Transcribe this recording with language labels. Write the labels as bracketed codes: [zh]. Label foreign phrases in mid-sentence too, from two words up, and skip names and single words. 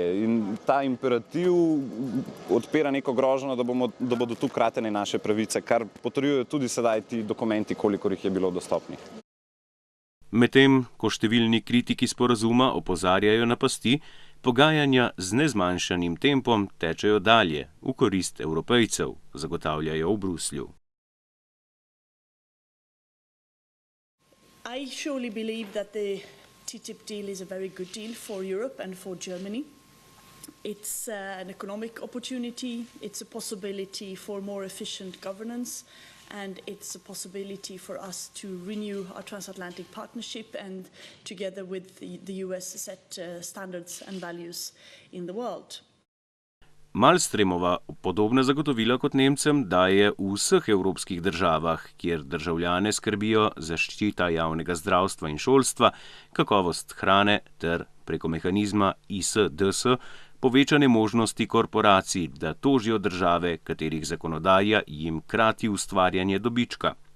[sl] In ta imperativ odpira neko grožnjo, da bodo tu kratene naše pravice, kar potrjujejo tudi sedaj ti dokumenti, kolikor jih je bilo dostopnih. Medtem, ko številni kritiki sporazuma opozarjajo na pasti, pogajanja z nezmanjšanim tempom tečejo dalje, v korist Evropejcev, zagotavljajo v Bruslju. [en] I surely believe that the TTIP deal is a very good deal for Europe and for Germany. It's an economic opportunity, it's a possibility for more efficient governance, and it's a possibility for us to renew our transatlantic partnership and together with the US set standards and values in the world. [sl] Malmströmova podobna zagotovila kot Nemcem daje v vseh evropskih državah, kjer državljane skrbijo zaščita javnega zdravstva in šolstva, kakovost hrane ter preko mehanizma ISDS povečane možnosti korporacij, da tožijo države, katerih zakonodaja jim krati ustvarjanje dobička.